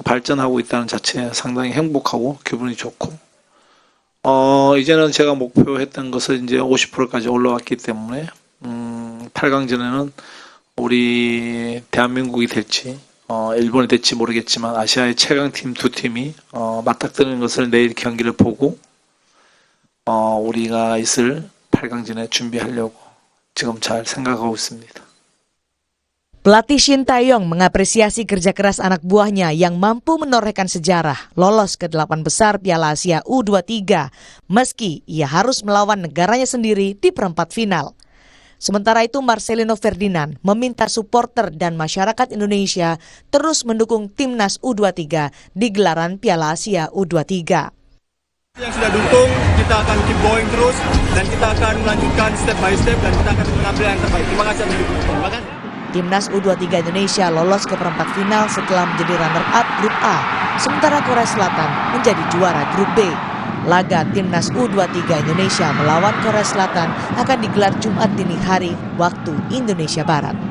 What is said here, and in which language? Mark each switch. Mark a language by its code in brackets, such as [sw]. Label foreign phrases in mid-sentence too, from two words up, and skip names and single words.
[ko] 발전하고 있다는 자체에 상당히 행복하고 기분이 좋고 이제는 제가 목표했던 것을 이제 50%까지 올라왔기 때문에 8강전에는 우리 대한민국이 될지 일본이 될지 모르겠지만 아시아의 최강팀 두 팀이 맞닥뜨리는 것을 내일 경기를 보고 우리가 있을 8강전에 준비하려고 지금 잘 생각하고 있습니다. [id] Pelatih Shin Tae-yong mengapresiasi kerja keras anak buahnya yang mampu menorehkan sejarah lolos ke 8 besar Piala Asia U23 meski ia harus melawan negaranya sendiri di perempat final. Sementara itu Marcelino Ferdinand meminta supporter dan masyarakat Indonesia terus mendukung Timnas U23 di gelaran Piala Asia U23. Yang sudah dukung, kita akan [en] keep going [id] terus dan kita akan melanjutkan [en] step by step [id] dan kita akan mengambil yang terbaik. Terima kasih atas dukungan. Timnas U23 Indonesia lolos ke perempat final setelah menjadi runner-up grup A, sementara Korea Selatan menjadi juara grup B. Laga Timnas U23 Indonesia melawan Korea Selatan akan digelar Jumat dini hari waktu Indonesia Barat.